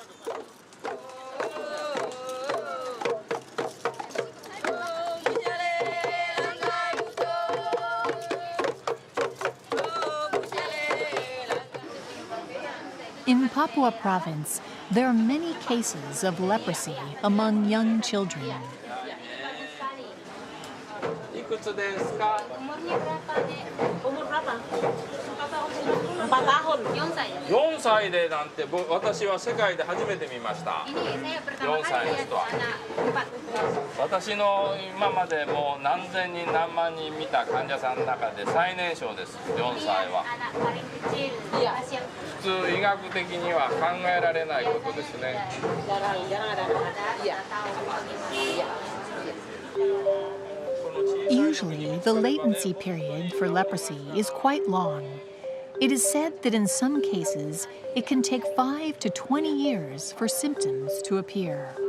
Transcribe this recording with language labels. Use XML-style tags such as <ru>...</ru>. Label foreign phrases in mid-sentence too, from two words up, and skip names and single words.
<en>In Papua province, there are many cases of leprosy among young children.</en> <id>Umur berapa? 4 tahun.</id> <ja>4 歳でなんて私は世界で初めて見ました。4歳の人は。私の今までもう何千人何万人見た患者さんの中で最年少です。4歳は。普通医学的には考えられないことですね。</ja> <en>Usually, the latency period for leprosy is quite long. It is said that in some cases, it can take 5 to 20 years for symptoms to appear.</en>